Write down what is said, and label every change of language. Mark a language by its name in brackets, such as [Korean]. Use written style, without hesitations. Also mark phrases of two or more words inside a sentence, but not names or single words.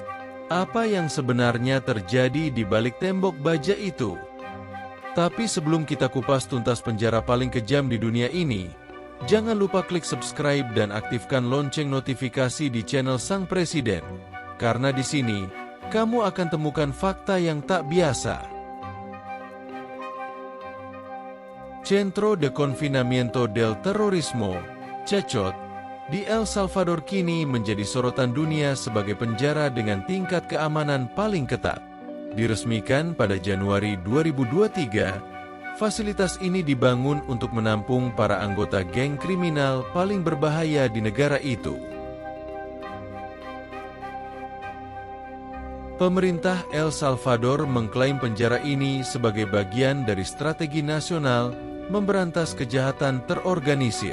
[Indonesian] Apa yang sebenarnya terjadi di balik tembok baja itu? Tapi sebelum kita kupas tuntas penjara paling kejam di dunia ini, jangan lupa klik subscribe dan aktifkan lonceng notifikasi di channel Sang Presiden, karena di sini kamu akan temukan fakta yang tak biasa. Centro de Confinamiento del Terrorismo, Cecot, di El Salvador kini menjadi sorotan dunia sebagai penjara dengan tingkat keamanan paling ketat. Diresmikan pada Januari 2023, fasilitas ini dibangun untuk menampung para anggota geng kriminal paling berbahaya di negara itu. Pemerintah El Salvador mengklaim penjara ini sebagai bagian dari strategi nasional memberantas kejahatan terorganisir.